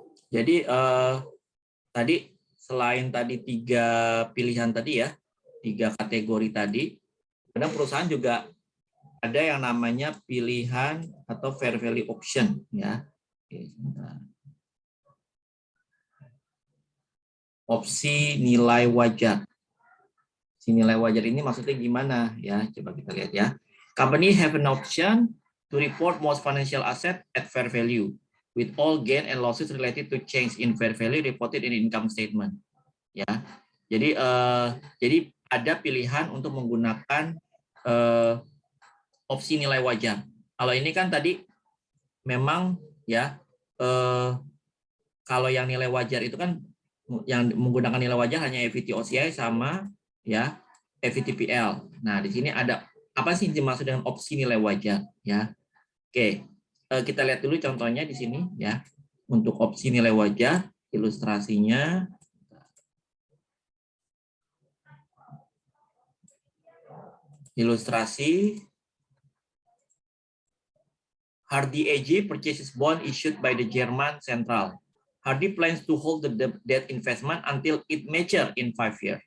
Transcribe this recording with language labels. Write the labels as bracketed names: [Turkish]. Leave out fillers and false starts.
[Indonesian] Jadi tadi selain tadi 3 pilihan tadi ya, 3 kategori tadi, kadang perusahaan juga ada yang namanya pilihan atau fair value option ya. Oke, opsi nilai wajar. Si nilai wajar ini maksudnya gimana ya? Coba kita lihat ya. [English] Company have an option to report most financial asset at fair value, with all gain and losses related to change in fair value reported in income statement. [Indonesian] Ya, jadi ada pilihan untuk menggunakan opsi nilai wajar. Kalau ini kan tadi memang ya kalau yang nilai wajar itu kan yang menggunakan nilai wajar hanya FVT OCI sama ya FVT PL. Nah, di sini ada apa sih dimaksud dengan opsi nilai wajar ya? Oke, kita lihat dulu contohnya di sini ya. Untuk opsi nilai wajar, ilustrasinya ilustrasi [English] Hardy AG purchases bond issued by the German Central. Hardy plans to hold the debt investment until it mature in 5 years.